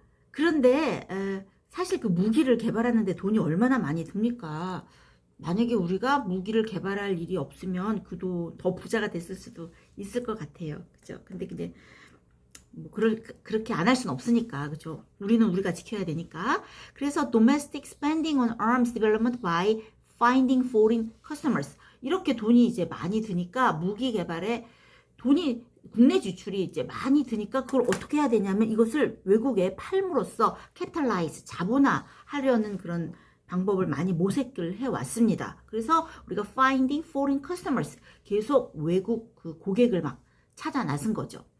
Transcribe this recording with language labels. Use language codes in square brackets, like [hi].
[ko] 그런데 사실 그 무기를 개발하는데 돈이 얼마나 많이 듭니까? 만약에 우리가 무기를 개발할 일이 없으면 그도 더 부자가 됐을 수도 있을 것 같아요. 그죠? 근데 뭐 그렇게 안 할 수는 없으니까. 그죠? 우리는 우리가 지켜야 되니까. 그래서 [en] domestic spending on arms development by finding foreign customers. [ko] 이렇게 돈이 이제 많이 드니까 무기 개발에 돈이 국내 지출이 이제 많이 드니까 그걸 어떻게 해야 되냐면 이것을 외국에 팔므로써 캐피탈라이즈, 자본화하려는 그런 방법을 많이 모색을 해왔습니다. 그래서 우리가 [en] finding foreign customers [ko] 계속 외국 그 고객을 막 찾아 나선 거죠.